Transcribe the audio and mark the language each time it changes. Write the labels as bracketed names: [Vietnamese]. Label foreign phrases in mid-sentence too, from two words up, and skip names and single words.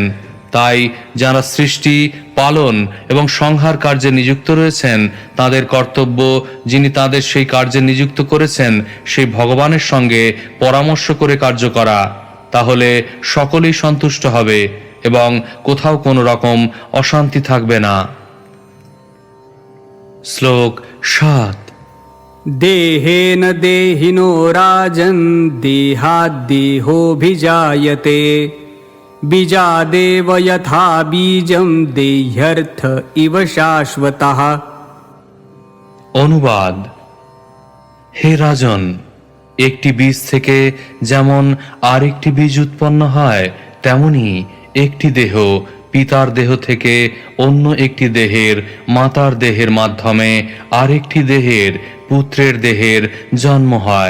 [Bangla] তাই যারা সৃষ্টি, পালন এবং সংহার কার্যে নিযুক্ত রয়েছেন, তাদের কর্তব্য যিনি তাদের সেই কার্যে নিযুক্ত করেছেন সেই ভগবানের সঙ্গে পরামর্শ করে কার্য করা। তাহলে সকলেই সন্তুষ্ট হবে এবং কোথাও কোনো রকম অশান্তি থাকবে না। শ্লোক 7। [Sanskrit] देहेन देहिनो राजन् देहाद्देहोऽभिजायते बीजादेव यथा बीजं देह्यर्थ इव शाश्वतः। [Bangla] অনুবাদ: হে রাজন, একটি বীজ থেকে যেমন আরেকটি বীজ উৎপন্ন হয়, তেমনি একটি দেহ পিতার দেহ থেকে অন্য একটি দেহের, মাতার দেহের মাধ্যমে আরেকটি দেহের, পুত্রের দেহের জন্ম হয়।